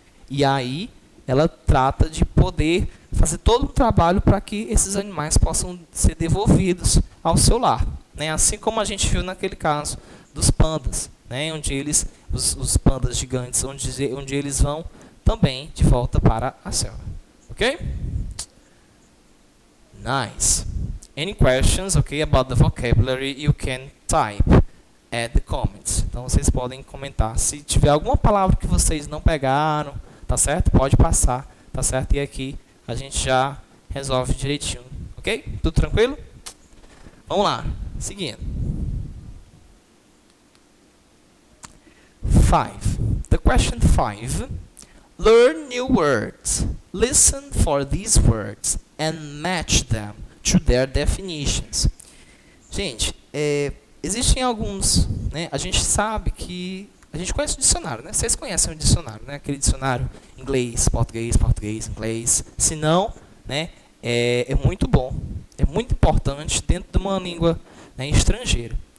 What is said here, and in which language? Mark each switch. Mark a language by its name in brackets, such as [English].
[Portuguese] E aí, ela trata de poder fazer todo um trabalho para que esses animais possam ser devolvidos ao seu lar. Né? Assim como a gente viu naquele caso dos pandas, né? Onde os pandas gigantes, onde eles vão também de volta para a selva. Ok? [English] Nice. Any questions, okay, about the vocabulary, you can type at the comments. [Portuguese] Então, vocês podem comentar. Se tiver alguma palavra que vocês não pegaram, tá certo? Pode passar, tá certo? E aqui a gente já resolve direitinho, ok? Tudo tranquilo? Vamos lá, seguindo. [English] 5. The question 5. Learn new words. Listen for these words and match them to their definitions. [Portuguese] Gente, existem alguns, né? A gente sabe que a gente conhece o dicionário, né? Vocês conhecem o dicionário, né? Aquele dicionário inglês, português, inglês. Se não, né? É muito bom, é muito importante dentro de uma língua, né, estrangeira.